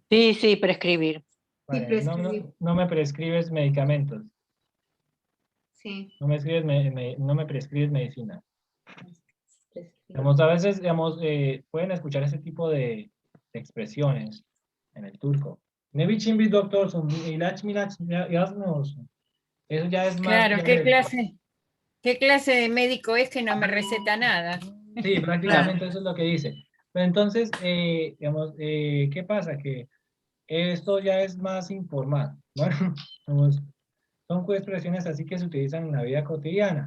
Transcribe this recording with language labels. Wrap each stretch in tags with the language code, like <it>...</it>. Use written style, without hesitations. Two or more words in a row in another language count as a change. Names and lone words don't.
<es>Sí, sí, prescribir. Vale, prescribir. no me prescribes medicamentos. Sí, No me prescribes medicina. prescribir. Digamos, a veces, digamos, pueden escuchar ese tipo de expresiones en el turco.</es> <tr>Ne biçim bir doktorsun, ilaç milaç yazmıyorsun.</tr> <es>Eso ya es más... Claro, ya es- ¿qué clase de médico es que no me receta nada? sí, prácticamente eso es lo que dice. Pero entonces, digamos, ¿qué pasa? Que esto ya es más informal. Bueno, digamos, son expresiones así que se utilizan en la vida cotidiana.</es>